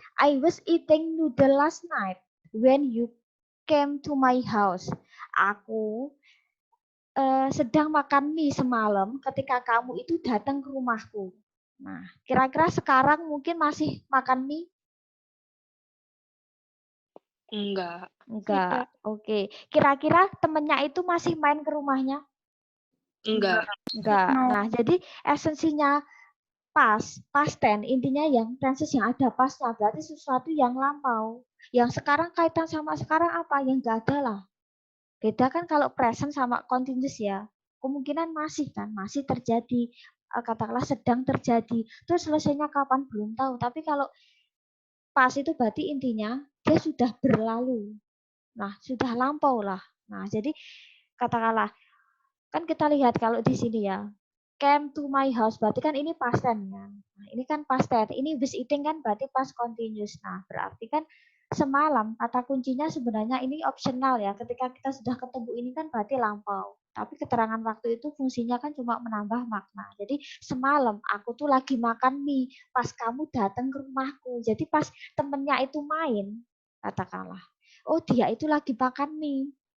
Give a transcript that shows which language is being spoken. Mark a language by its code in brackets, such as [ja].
[en] I was eating noodle last night when you came to my house. [id] Aku sedang makan mie semalam ketika kamu itu datang ke rumahku. Nah, kira-kira sekarang mungkin masih makan mie? Enggak. Enggak. Oke. Kira-kira temennya itu masih main ke rumahnya? Enggak. Enggak. [en] No. [id] Nah, jadi esensinya past tense, intinya yang tenses yang ada pasnya, berarti sesuatu yang lampau. Yang sekarang kaitan sama sekarang apa? Yang enggak ada lah. Beda kan kalau present sama continuous ya. Kemungkinan masih kan, masih terjadi, katakanlah sedang terjadi. Terus selesainya kapan belum tahu. Tapi kalau pas itu berarti intinya dia sudah berlalu. Nah, sudah lampau lah. Nah, jadi katakanlah kan kita lihat kalau di sini ya, [en] came to my house [id] berarti kan ini past tense kan. Nah, ini kan past tense. Ini was eating kan berarti past continuous. Nah, berarti kan semalam kata kuncinya sebenarnya ini optional ya. Ketika kita sudah ketemu ini kan berarti lampau. Tapi keterangan waktu itu fungsinya kan cuma menambah makna. Jadi semalam aku tuh lagi makan mie pas kamu datang ke rumahku. Jadi pas temennya itu main, katakanlah, oh dia itu lagi makan mie.